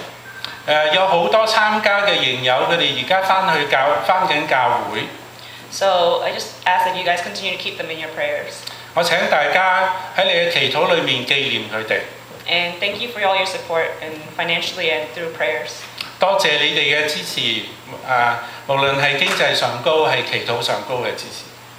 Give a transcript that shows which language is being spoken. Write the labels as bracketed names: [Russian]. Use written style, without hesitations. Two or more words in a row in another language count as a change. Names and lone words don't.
[Cantonese] 有好多參加嘅營友，佢哋而家返緊教會。 [English] So I just ask that you guys continue to keep them in your prayers. [Cantonese] 我請大家喺你嘅祈禱裏面紀念佢哋。 [English] And thank you for all your support and financially and through prayers. [Cantonese] 多謝你哋嘅支持，無論係經濟上高，係祈禱上高嘅支持。